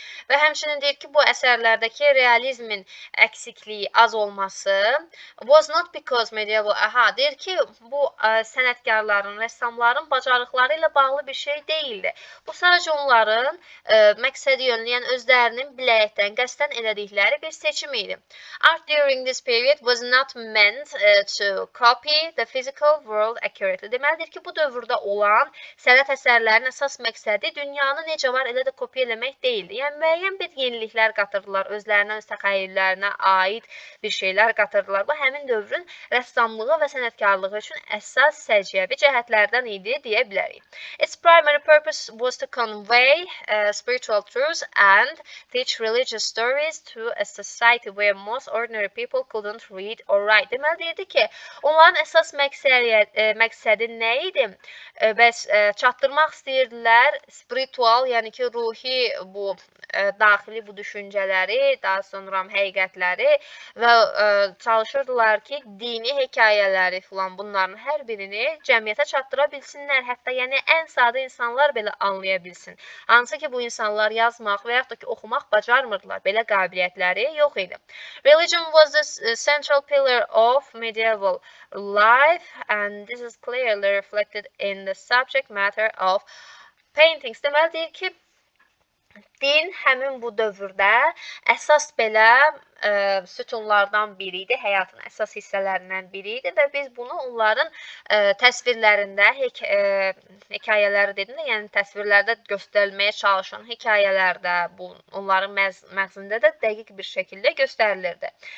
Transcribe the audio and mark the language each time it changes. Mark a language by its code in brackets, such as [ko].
[az] Və həmçinin deyir ki, bu əsərlərdəki realizmin əksikliyi az olması [en] was not because medieval, [az] deyir ki, bu sənətkarların, rəssamların bacarıqları ilə bağlı bir şey deyildi. Bu sadəcə onların məqsədi yönləyən özlərinin biləyətdən, qəsdən elədikləri bir seçim idi. [en] Art during this period was not meant to copy the physical world accurately. [az] Deməlidir ki, bu dövrdə olan sənət əsərlərinin əsas məqsədi dünyanı necə var elə də kopya eləmək deyildi. Yəni, müəyyən bir yeniliklər qatırdılar, özlərinə, öz təxəyyüllərinə aid bir şeylər qatırdılar. Bu, həmin dövrün rəssamlığı və sənətkarlığı üçün əsas səciyyəvi cəhətlərdən idi, deyə bilərik. [en] Its primary purpose was to convey spiritual truths and teach religious stories to a society where most ordinary people couldn't read or write. [az] Deməli, deyirdi ki, onların əsas məqsədi nə idi? Bəs çatdırmaq istəyirdilər istəyirdilər spiritual, yəni ki, ruhi bu daxili bu düşüncələri, daha sonra həqiqətləri və çalışırdılar ki, dini hekayələri filan bunların hər birini cəmiyyətə çatdıra bilsinlər. Hətta yəni ən sadə insanlar belə anlaya bilsin. Hansı ki, bu insanlar yazmaq və yaxud da ki, oxumaq bacarmırdılar. Belə qabiliyyətləri yox idi. [en] Religion was the central pillar of medieval life and this is clearly reflected in the subject matter of paintings. [az] Deməli deyir ki, din həmin bu dövrdə əsas belə sütunlardan biri idi, həyatın əsas hissələrindən biri idi və biz bunu onların təsvirlərində, hekayələri dedim də, yəni təsvirlərdə göstərilməyə çalışan hekayələrdə, onların məzmununda da dəqiq bir şəkildə göstərilirdi.